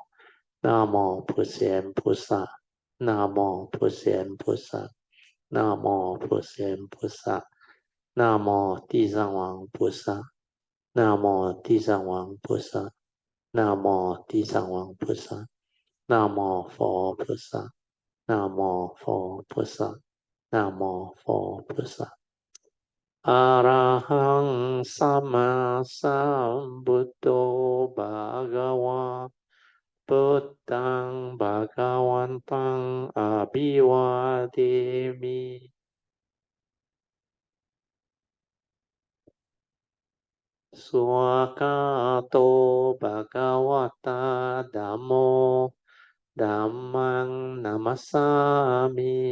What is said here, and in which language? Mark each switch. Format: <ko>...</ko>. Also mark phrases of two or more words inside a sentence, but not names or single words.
<zh>南无普贤菩萨，南无普贤菩萨，南无普贤菩萨，南无地藏王菩萨，南无地藏王菩萨，南无地藏王菩萨，南无佛菩萨，南无佛菩萨，南无佛菩萨。</zh> <pi>arahaṃ sammāsambuddho bhagavā. พุทธังภะคะวันตังอะภิวาเทมิสุขโตภะคะวะตาธัมโมธัมมังนัมมัสสามิ</pi>